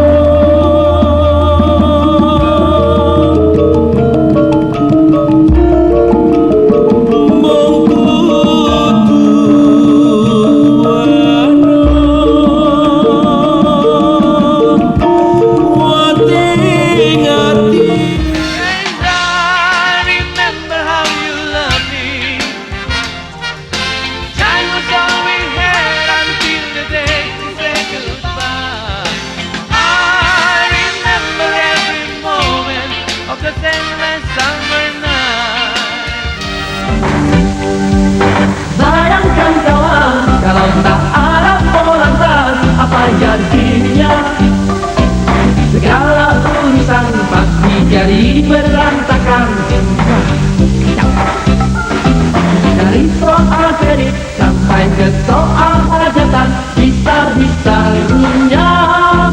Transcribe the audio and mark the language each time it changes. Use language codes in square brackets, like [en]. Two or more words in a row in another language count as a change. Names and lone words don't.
[jv] Mung kudu wanting ati. [en] And I remember how you loved me. Time was all we had until the day we said goodbye. I remember every moment of the endless summer night. [id] Bayangkan kawan, kalau tak ada polantas, apa jadinya? Segala urusan pasti jadi berantakan. Dari soal kredit sampai ke soal hajatan, bisa-bisa runyam.